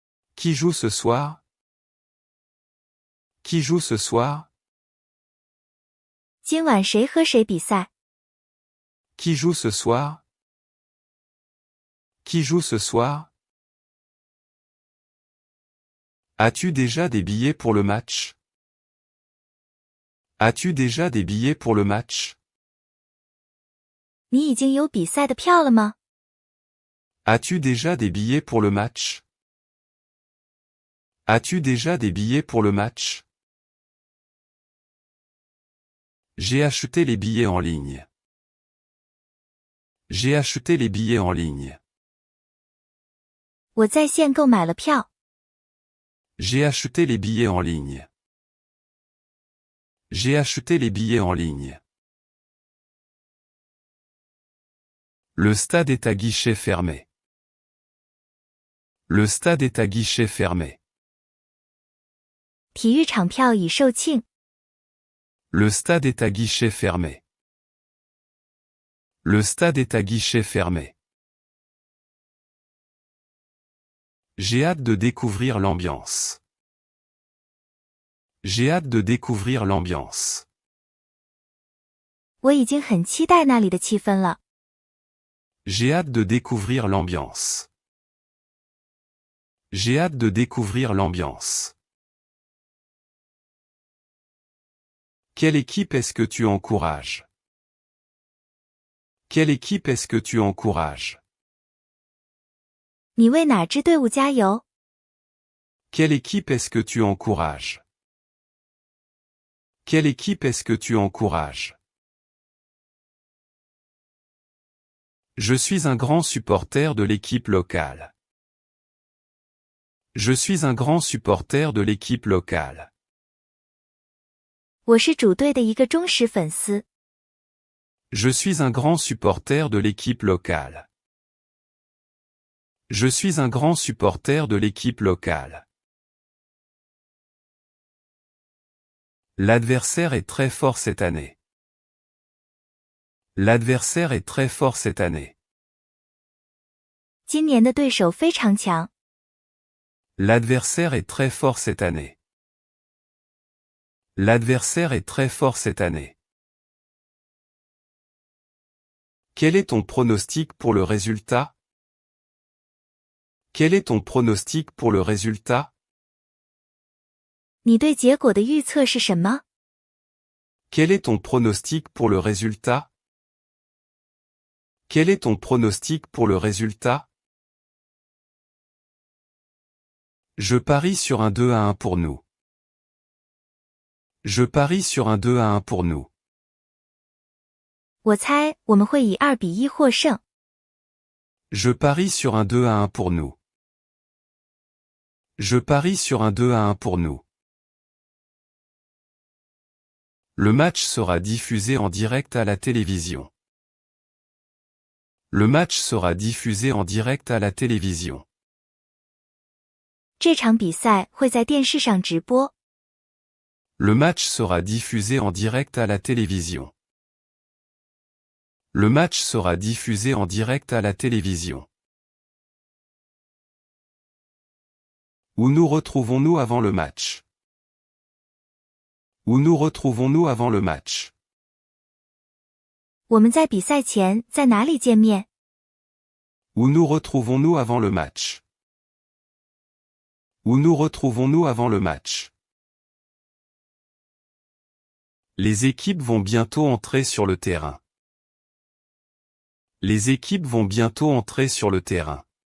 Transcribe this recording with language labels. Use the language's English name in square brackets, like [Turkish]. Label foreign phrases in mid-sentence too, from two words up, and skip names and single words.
[French] Qui joue ce soir? Qui joue ce soir? [Chinese] 今晚谁和谁比赛？ [French] Qui joue ce soir? Qui joue ce soir? As-tu déjà des billets pour le match? As-tu déjà des billets pour le match? [Chinese] 你已经有比赛的票了吗？ [French] As-tu déjà des billets pour le match? As-tu déjà des billets pour le match? J'ai acheté les billets en ligne. J'ai acheté les billets en ligne. [Chinese] 我在线购买了票。 [French] J'ai acheté les billets en ligne. J'ai acheté les billets en ligne. Le stade est à guichet fermé. Le stade est à guichet fermé. [Chinese] 体育场票已售罄。 [French] Le stade est à guichet fermé. Le stade est à guichet fermé. J'ai hâte de découvrir l'ambiance. J'ai hâte de découvrir l'ambiance. [Chinese] 我已经很期待那里的气氛了。 [French] J'ai hâte de découvrir l'ambiance. J'ai hâte de découvrir l'ambiance. Quelle équipe est-ce que tu encourages? Quelle équipe est-ce que tu encourages? [Chinese] 你为哪支队伍加油？ [French] Quelle équipe est-ce que tu encourages? Quelle équipe est-ce que tu encourages? Je suis un grand supporter de l'équipe locale. Je suis un grand supporter de l'équipe locale. [Chinese] 我是主队的一个忠实粉丝。 [French] Je suis un grand supporter de l'équipe locale. Je suis un grand supporter de l'équipe locale. L'adversaire est très fort cette année. L'adversaire est très fort cette année. [Chinese] 今年的对手非常强。 [French] L'adversaire est très fort cette année. L'adversaire est très fort cette année. Quel est ton pronostic pour le résultat? Quel est ton pronostic pour le résultat? [Chinese] 你对结果的预测是什么？ [French] Quel est ton pronostic pour le résultat? Quel est ton pronostic pour le résultat? Je parie sur un 2-1 pour nous. Je parie sur un 2-1 pour nous. [Chinese] 我猜我们会以2-1获胜。 [French] Je parie sur un 2-1 pour nous. Je parie sur un 2-1 pour nous. Le match sera diffusé en direct à la télévision. Le match sera diffusé en direct à la télévision. [Chinese] 这场比赛会在电视上直播。 [French] Le match sera diffusé en direct à la télévision. Le match sera diffusé en direct à la télévision. Où nous retrouvons-nous avant le match? Où nous retrouvons-nous avant le match? [Chinese] 我们在比赛前在哪里见面？ [French] Où nous retrouvons-nous avant le match? Où nous retrouvons-nous avant le match? Les équipes vont bientôt entrer sur le terrain. Les équipes vont bientôt entrer sur le terrain.